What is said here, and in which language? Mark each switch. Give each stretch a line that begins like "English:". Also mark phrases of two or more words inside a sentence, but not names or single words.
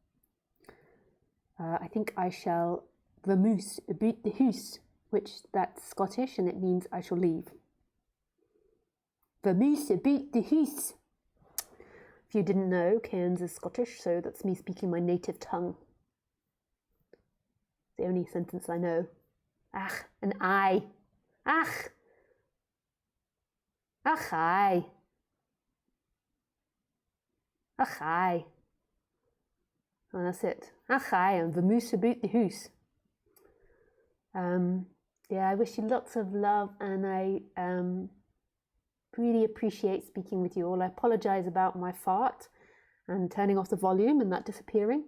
English: I think I shall vermoose about the hoose, which that's Scottish and it means I shall leave. Vermoose about the hoose. If you didn't know, Cairns is Scottish, so that's me speaking my native tongue. It's the only sentence I know. Ach, an I. Ach. Ach, I. Ach, I. And that's it. Ach, I, and vermoose about the hoose. Yeah, I wish you lots of love, and I really appreciate speaking with you all. I apologise about my fart and turning off the volume and that disappearing.